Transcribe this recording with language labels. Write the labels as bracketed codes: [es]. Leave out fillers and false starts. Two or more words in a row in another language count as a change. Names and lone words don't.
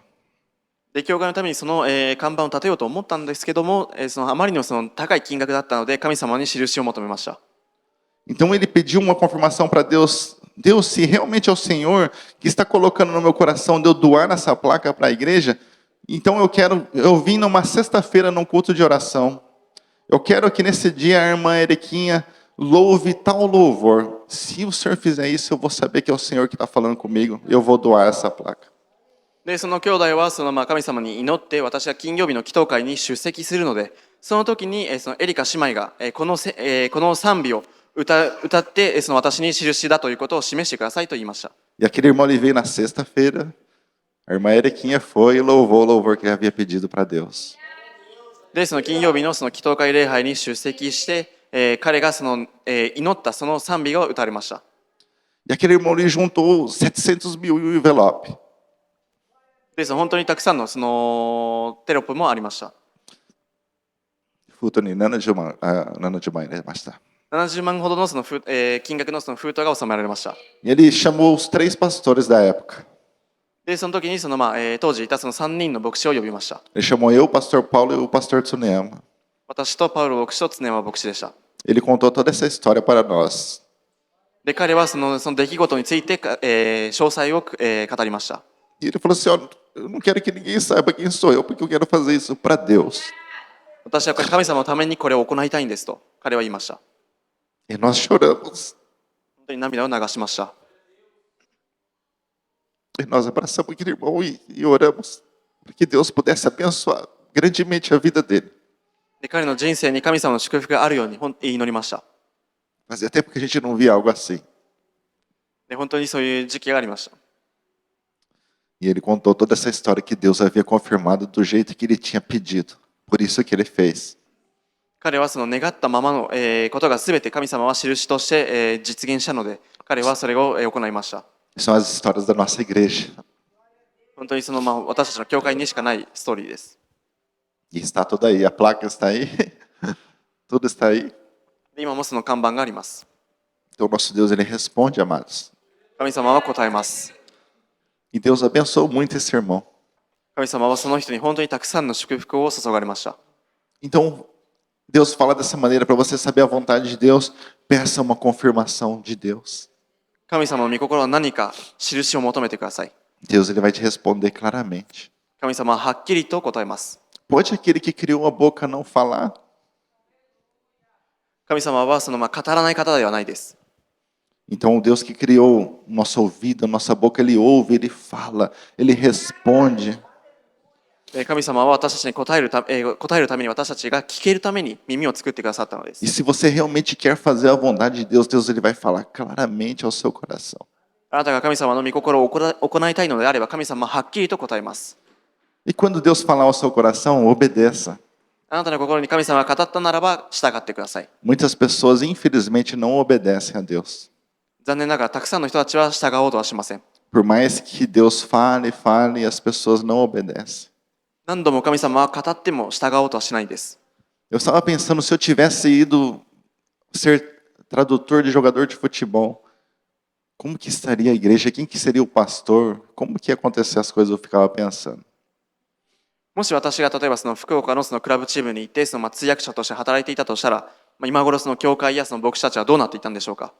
[ja] で、教会のためにその、看板を立てようと思ったんですけども、そのあまりにもその高い金額だったので、神様に印を求めました。 [pt] Então ele pediu uma confirmação para Deus. Deus, se realmente é o Senhor que está colocando no meu coração de eu doar essa placa para a igreja, então eu vim numa sexta-feira num culto de oração. Eu quero que nesse dia a irmã Erequinha louve tal louvor. Se o Senhor fizer isso, eu vou saber que é o Senhor que está falando comigo. Eu vou doar essa placa. [ja] で、その兄弟はその神様に祈って、私は金曜日の祈祷会に出席するので、その時にそのエリカ姉妹がこの賛美を歌って、その私に印だということを示してくださいと言いました。 [pt] E aquele irmão ele veio na sexta-feira. A irmã Erequinha foi e louvou o louvor que ele havia pedido para Deus. [ja] で、その金曜日のその祈祷会礼拝に出席して、彼がその、祈ったその賛美が歌われました。 [pt] E aquele irmão ele juntou 700 mil em um envelope. [ja] で、その本当にたくさんのそのテロップもありました。 Futo ni nana de uma ele basta. 70 万ほどのその金額のその封筒が収められました。 [pt] E ele chamou os 3 pastores da época. [ja] で、その時にその当時いたその3人の牧師を呼びました。 [pt] Ele chamou eu, o pastor Paulo e o pastor Tsuneyama. [ja] 私とパウロ牧師と常山牧師でした。 [pt] Ele contou toda essa história para nós. [ja] で、彼はその出来事について、詳細を、語りました。 [pt] E ele falou assim: ó, eu não quero que ninguém saiba quem sou eu, porque eu quero fazer isso para Deus. [ja] 私は神様のためにこれを行いたいんですと彼は言いました。 [pt] E nós choramos. [ja] 本当に涙を流しました。 [pt] E nós abraçamos aquele irmão e oramos para que Deus pudesse abençoar grandemente a vida dele. [ja] で、彼の人生に神様の祝福があるように祈りました。 [pt] Fazia tempo que a gente não via algo assim. [ja] で、本当にそういう時期がありました。 [pt] E ele contou toda essa história que Deus havia confirmado do jeito que ele tinha pedido. Por isso que ele fez. [ja] 彼はその願ったままの、ことが全て神様は印として、実現したので、彼はそれを、行いました。 [pt] São as histórias da nossa igreja. [ja] 本当にその、私たちの教会にしかないストーリーです。 [pt] E está tudo aí, a placa está aí, tudo está aí. [ja] で、今もその看板があります。 [pt] Então nosso Deus ele responde, amados. [ja] 神様は答えます。 [pt] E Deus abençoou muito esse irmão. [ja] 神様はその人に本当にたくさんの祝福を注がれました。 [pt] Então Deus fala dessa maneira para você saber a vontade de Deus, peça uma confirmação de Deus. [ja] 神様の御心は何か印を求めてください。 [pt] Deus ele vai te responder claramente. [ja] 神様ははっきりと答えます。 [pt] Pode aquele que criou a boca não falar? [ja] 神様はその語らない方ではないです。 [pt] Então o Deus que criou nosso ouvido, nossa boca, ele ouve, ele fala, ele responde. [ja] 神様は私たちに答えるために私たちが聞けるために耳を作ってくださったのです。 [pt] E se você realmente quer fazer a vontade de Deus, Deus ele vai falar claramente ao seu coração. [ja] あなたが神様の御心を行いたいのであれば神様ははっきりと答えます。 [pt] E quando Deus falar ao seu coração, obedeça. [ja] あなたの心に神様が語ったならば従ってください。 [pt] Muitas pessoas, infelizmente, não obedecem a Deus. [ja] 残念ながらたくさんの人たちは従おうとはしません。 [pt] Por mais que Deus fale, fale, as pessoas não obedecem. [ja] 何度も神様は語っても従おうとはしないんです。 [pt] Eu estava pensando, se eu tivesse ido ser tradutor de jogador de futebol, como que estaria a igreja? Quem que seria o pastor? Como que ia acontecer as coisas? Eu ficava pensando. [ja] もし私が例えばその福岡のそのクラブチームに行ってその通訳者として働いていたとしたら、今頃その教会やその牧師たちはどうなっていたんでしょうか。